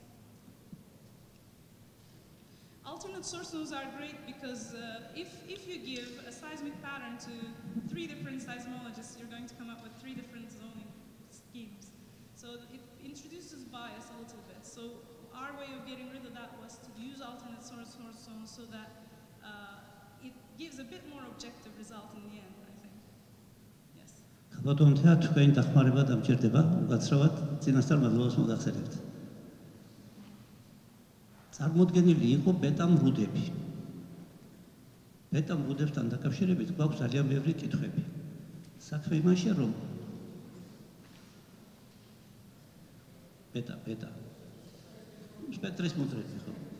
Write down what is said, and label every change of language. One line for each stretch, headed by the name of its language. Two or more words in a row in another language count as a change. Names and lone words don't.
English: Alternate source zones are great because if you give a seismic pattern to 3 different seismologists, you're going to come up with 3 different zoning schemes. So it introduces bias a little bit. So our way of getting rid of that was to use alternate source zones so that it gives a bit more objective result in the end, I think. Yes.
Georgian: ბატონთა თქვენი დახმარება დამჭირდება უკაცრავად წინასწარ მადლობას მოგახსენებთ. წარმოდგენილი იყო ბეტა მრუდები. ბეტა მრუდებთან დაკავშირებით გვაქვს ძალიან ბევრი კითხვები. საქმე იმაშია, რომ ბეტა სპექტრის მოდრები ხო?